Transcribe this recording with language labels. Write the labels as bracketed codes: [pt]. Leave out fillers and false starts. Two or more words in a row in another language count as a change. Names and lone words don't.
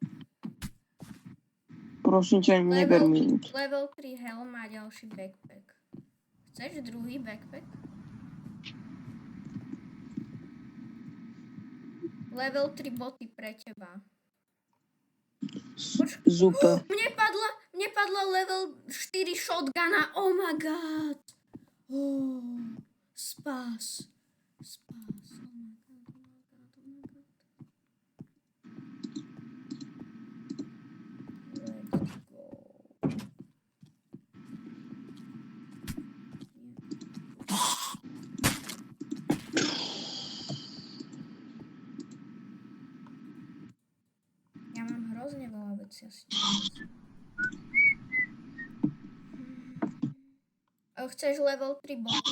[sk] Prosím ťa, neber mi nič. Level 3 helm a ďalší backpack. Chceš druhý backpack? Level 3 boty pre teba. Super. Mne Mne padlo level 4 shotguna, [en] oh my god. [sk] Spás. [en] Spás, oh my god, oh my god, oh my god. Let's go. [sk] Ja mám hrozne veľa vecí asi. Chceš level 3 boty?